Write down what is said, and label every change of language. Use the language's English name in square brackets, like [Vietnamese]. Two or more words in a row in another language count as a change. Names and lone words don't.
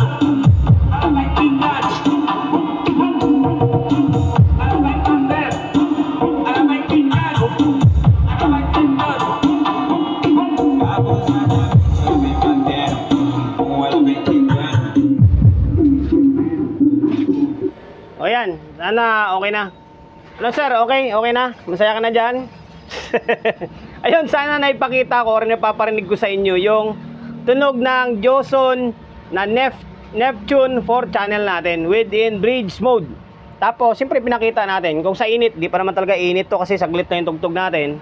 [Portuguese] Ela vai tentando. Ela vai bater. Ela vai tentando. Ela vai tentando. Abusada, ela vem batendo. Com ela vem tentando. [Filipino] O yan, sana okay na. Ano sir, okay? Okay na? Masaya ka na dyan? Ayun, sana naipakita ko or napaparinig ko sa inyo yung tunog ng Joson na Neptune 4 channel natin [English] within bridge mode. [Filipino] Tapos, siyempre pinakita natin kung sa init, di pa naman talaga init to kasi saglit na yung tugtog natin.